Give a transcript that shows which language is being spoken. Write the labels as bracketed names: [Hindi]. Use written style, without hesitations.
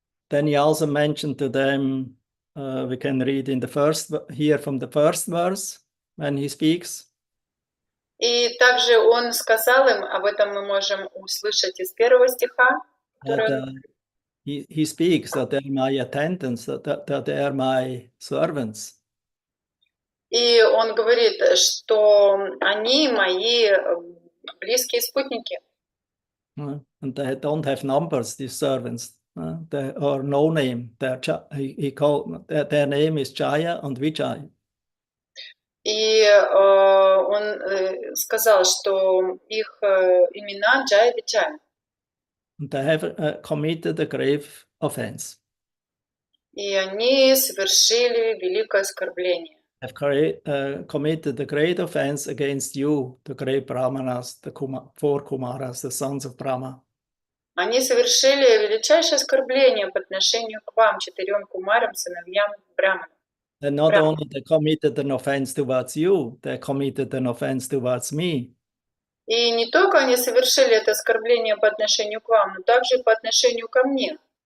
[English] Then he also mentioned to them, we can read in here from the first verse when he speaks. [Russian] И также он сказал им, об этом мы можем услышать из 1 стиха. [English] He speaks that they're my attendants, that they are my servants. [Russian] И он говорит, что они мои близкие спутники. [English] And they don't have numbers, these servants, or no name. He called their name is Jaya and Vijay. [Russian] И он сказал, что их имена Джая и Виджая. [English] They have committed a grave offense. [Russian] И они совершили великое оскорбление. [English] Have committed a great offense against you, the great Brahmanas, the 4 Kumaras, the sons of Brahma. [Russian] Они совершили величайшее оскорбление по отношению к вам, 4 кумарам, сыновьям Брахмана. [English] And not only they committed an offense towards you, they committed an offense towards me. [Russian] И не только они совершили это оскорбление по отношению к вам, но также и по отношению ко мне.